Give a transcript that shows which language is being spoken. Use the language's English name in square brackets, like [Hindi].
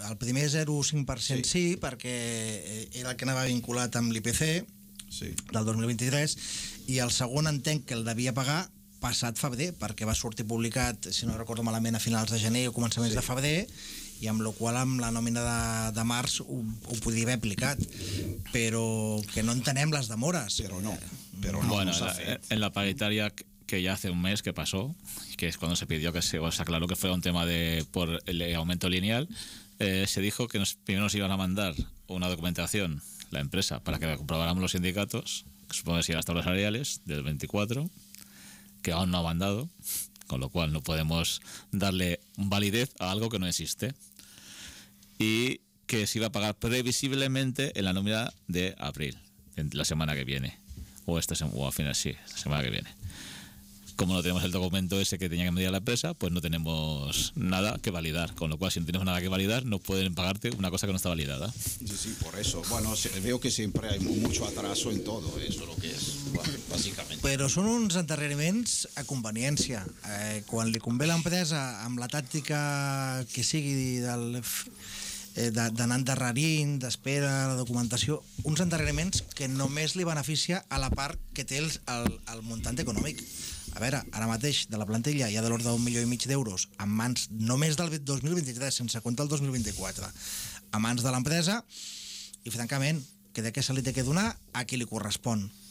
[Catalan] El primer 0,5% sí, perquè era el que anava vinculat amb l'IPC del 2023, i el segon entenc que el devia pagar passat febrer, perquè va sortir publicat, si no recordo malament, a finals de gener o començaments de febrer, i amb la qual amb la nòmina de març ho podia haver aplicat. Però que no entenem les demores. Però no. [Spanish] Pero no, bueno, en la paritaria que ya hace un mes que pasó, que es cuando se pidió que se aclaró que fuera un tema de por el aumento lineal, se dijo que primero nos iban a mandar una documentación, la empresa, para que la comprobáramos los sindicatos, que supongo que si las tablas salariales del 24, que aún no ha mandado, con lo cual no podemos darle validez a algo que no existe, y que se iba a pagar previsiblemente en la nómina de abril, en la semana que viene. O esta semana, o al final sí, la semana que viene. Como no tenemos el documento ese que tenía que medir la empresa, pues no tenemos nada que validar. Con lo cual, si no tenemos nada que validar, no pueden pagarte una cosa que no está validada. Sí, sí, por eso. Bueno, veo que siempre hay mucho atraso en todo, eso es lo que es, básicamente. Pero son unos endarreriments a conveniencia. Cuando le [Catalan] convé a la empresa, amb la táctica que sigui del... d'anar endarrerint, d'espera, la documentació, uns endarreriments que només li beneficia a la part que té el muntant econòmic. A veure, ara mateix de la plantilla hi ha de l'ordre d'un milió i mig d'euros en mans només del 2023, sense comptar el 2024, a mans de l'empresa, i francament, que de què se li té que donar a qui li correspon.